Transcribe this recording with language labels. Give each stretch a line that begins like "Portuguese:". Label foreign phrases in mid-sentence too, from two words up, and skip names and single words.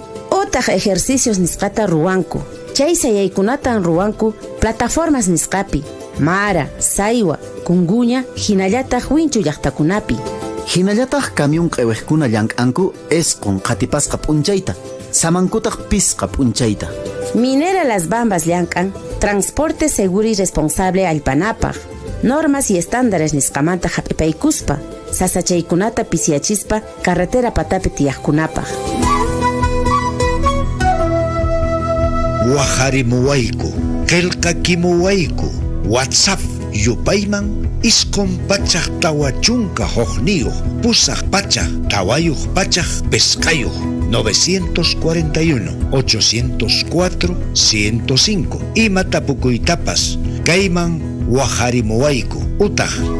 Quechua: Otaq ejercicios nisqata ruwanku. Chay sayaykunatan ruwanku plataformas nisqapi, Mara, Saywa, Kunguña, hinallataq winchu llaqtakunapi. Hinallataq camión q'eweqkuna llank'anku esqun qatipasqa p'unchayta, samankutaq pisqa p'unchayta. Minera Las Bambas llank'an
Spanish: transporte seguro y responsable
Quechua: allpanapaq.
Spanish: Normas y estándares
Quechua: nisqamanta hap'ipaykuspa, sasachaykunata pisiachispa carretera patapi tiyaqkunapaq. Waharimuwayku, qillqakimuwayku, WhatsApp yupayman isqun pachaq tawachunka hojniyuq, pusaq pachaq tawayuq pachaq pescayuq 941-804-105 imatapukuytapas kayman waharimuwayku utaq